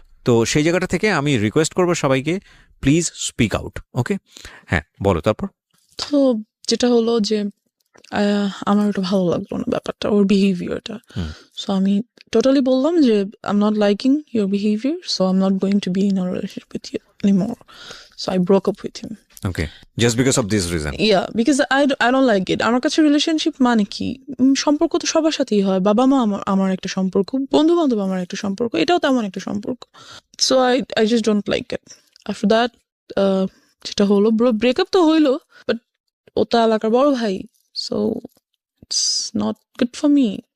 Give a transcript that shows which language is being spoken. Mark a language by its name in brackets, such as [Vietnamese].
[Bangla] তো সেই জায়গাটা থেকে আমি রিকোয়েস্ট করবো সবাইকে, [English] Please speak out. [Bangla] ওকে, হ্যাঁ বলো তারপর। তো যেটা হলো যে আমার ওটা ভালো লাগলো না ব্যাপারটা, ওর বিহেভিয়ারটা। [English] so [Bangla] আমি টোটালি বললাম যে [English] I am not liking your behaviour, so I am not going to be in a relationship with you anymore. So I broke up with him. Okay, just because of this reason. Yeah, because I don't like it. [Bangla] আমার কাছে relationship মানে কি, সম্পর্ক তো সবার সাথেই হয়। বাবা মা আমার একটা সম্পর্ক, বন্ধু বান্ধব আমার একটা সম্পর্ক, এটাও তেমন একটা সম্পর্ক। [English] So I just don't like it. After that [Bangla] যেটা হলো, ব্রেকআপ তো হইলো, বাট ও তো এলাকার বড় ভাই, [English] So it's not good for me.